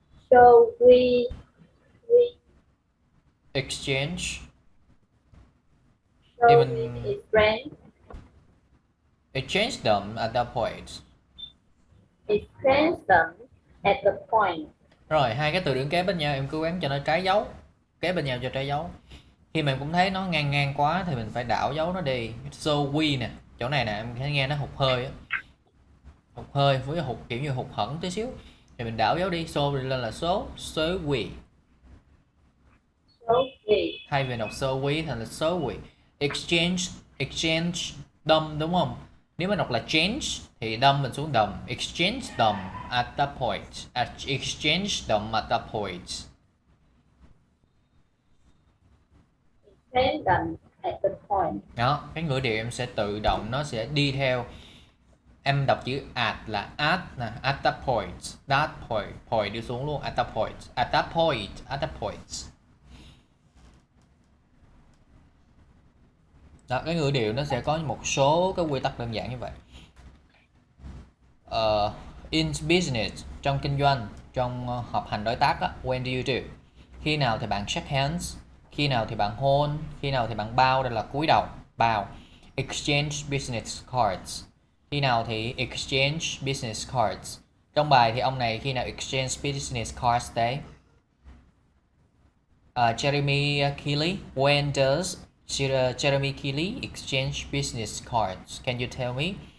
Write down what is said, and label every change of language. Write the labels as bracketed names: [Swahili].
[English] So we exchange. so Even- we exchange Exchange them at that point. them at the point. [Vietnamese] Rồi, hai cái từ đứng kế bên nhau em cố gắng cho nó trái dấu. Kế bên nhau cho trái dấu. Khi mà em cũng thấy nó ngang ngang quá thì mình phải đảo dấu nó đi. [English] So we [Vietnamese] nè, chỗ này nè em thấy nghe nó hụt hơi á. Hụt hơi với hụt kiểu như hụt hẫng tí xíu. Thì mình đảo dấu đi, so lên là số we. [English] So we [Vietnamese] Thay vì đọc so we thành là số we. [English] Exchange them [Vietnamese] đúng không? Nếu mình đọc là change thì đâm mình xuống đầm. [English] Exchange them at that point. Exchange them at that point. Send them at the point. [Vietnamese] Đó, cái ngữ điệu em sẽ tự động nó sẽ đi theo. Em đọc chữ at là at nè, at that point, that point, point đi xuống luôn, [English] at that point, at that point, at that point. [Vietnamese] Đó, cái ngữ điệu nó sẽ có một số cái quy tắc đơn giản như vậy. [English] In business, [Vietnamese] trong kinh doanh, trong họp hành đối tác á, [English] when do you do? [Vietnamese] Khi nào thì bạn shake hands, khi nào thì bạn hôn, khi nào thì bạn bow, đây là cúi đầu, bow. [English] Exchange business cards. [Vietnamese] Khi nào thì [English] exchange business cards. [Vietnamese] Trong bài thì ông này khi nào exchange business cards đấy? [English] Jeremy Keeley, when does Jeremy Keeley exchange business cards? Can you tell me?